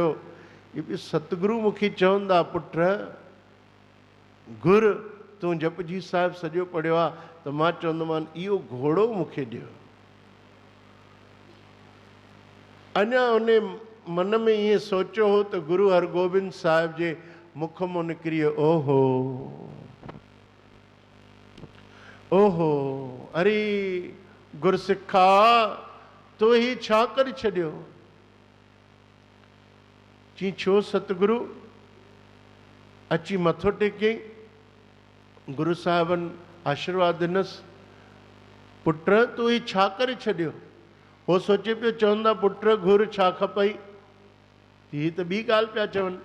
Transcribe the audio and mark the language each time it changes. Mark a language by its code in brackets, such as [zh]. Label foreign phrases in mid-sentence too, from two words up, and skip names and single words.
[sd] ये बि सतगुरू मूंखे चवंदा पुट घुर तूं जपजी साहिब सॼो पढ़ियो आहे त मां चवंदोमान इहो घोड़ो मूंखे ॾियो। अञा उन मन में ईअं सोचियो हो त गुरु हरगोबिंद साहिब जे मुख मां निकिरी ओहो ओहो, अरे गुरसिखा तो ही छा करे छॾियो। चई छो सतगुरु। अची मथो टेके गुरु साहिबनि आशीर्वाद ॾिनसि, पुट तूं ही छा करे छॾियो। हो सोचे पियो चवंदा पुट घुर छा खपई, हीअ त ॿी ॻाल्हि पिया चवनि।